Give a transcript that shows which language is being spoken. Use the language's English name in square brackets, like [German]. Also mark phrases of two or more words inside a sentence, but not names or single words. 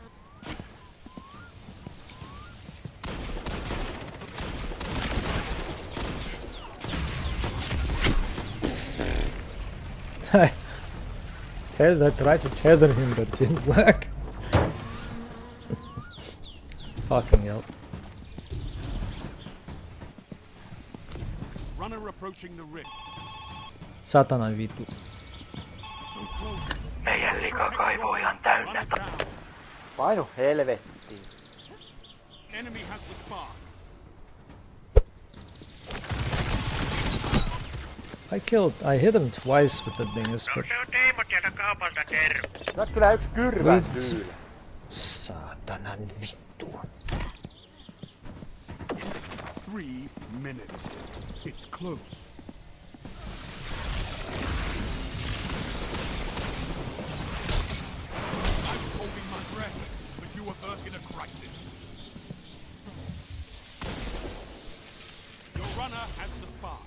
[English] Tried to tether him, but it didn't work. Fucking hell. Runner approaching the rift. [Finnish] Satanan vittu. Meidän likakaivo on ihan täynnä. Painu helvettiin. [English] Enemy has the spark. I hit him twice with the dingus, but... [Finnish] Sä oot kyllä yks kyrvän syylä. Saatanan vittu. [English] 3 minutes. It's close. I was holding my breath, but you were hurt in a crisis. Your runner has the spark.